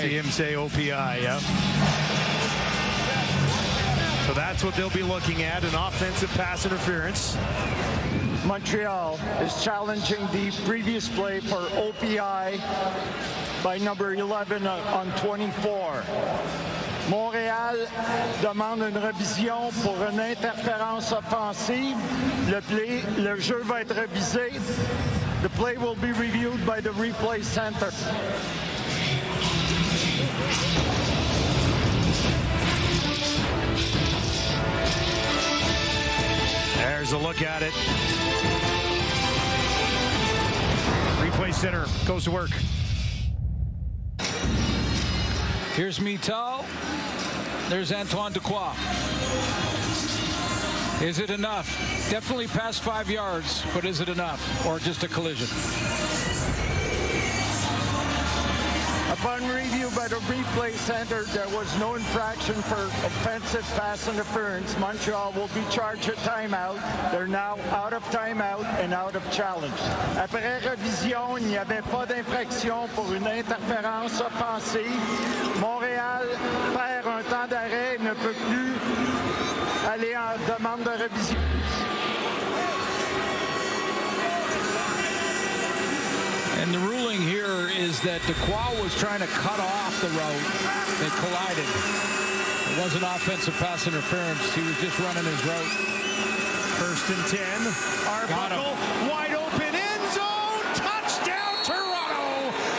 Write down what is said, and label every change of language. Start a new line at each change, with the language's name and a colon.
English: See him say OPI, yeah. So So that's what they'll be looking at, an offensive pass interference. Montreal is challenging the previous play for OPI by number 11 on 24.
French: Montréal demande une révision pour une interférence offensive. Le jeu va être révisé.
English: The play will be reviewed by the replay center. There's a look at it. Replay center goes to work. Here's Mital. There's Antoine Dequoy. Is it enough? Definitely past 5 yards, but is it enough? Or just a collision? Upon review by the replay center, there was no infraction for offensive pass interference. Montreal will be charged a timeout. They're now out of timeout and out of challenge.
French: Après révision, il n'y avait pas d'infraction pour une interférence offensive. Montréal perd un temps d'arrêt et ne peut plus aller en demande de révision.
English: And the ruling here is that Dequoy was trying to cut off the route. They collided. It wasn't offensive pass interference. He was just running his route. 1st and 10. Arbuckle, wide open, end zone, touchdown, Toronto.